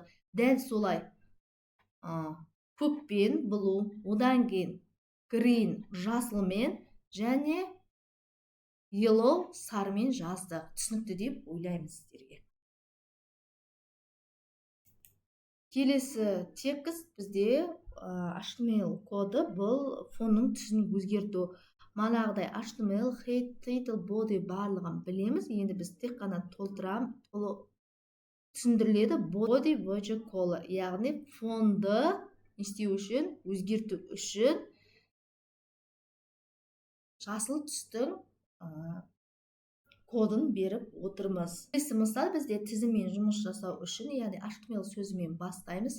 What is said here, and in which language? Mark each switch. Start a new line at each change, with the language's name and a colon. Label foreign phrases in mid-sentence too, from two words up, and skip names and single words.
Kazakh: Дәл солай көкпен blue, одан кейін green жасылмен, және yellow сарымен жаздық. Түсінікті деп ойлаймыз сіздерге. Келесі текст бізде HTML коды, бұл фонның түсін өзгерту. Манағыдай HTML,
English: head, title, body
Kazakh: барлығын білеміз. Енді біз тек қана түсіндіріледі.
English: Body, widget, color,
Kazakh: яғни фонды істеу үшін, өзгерту үшін жасыл түстің кодын беріп отырмыз. Келесі мысал, бізде тізіммен жұмыс жасау үшін, яғни HTML сөзімен бастаймыз.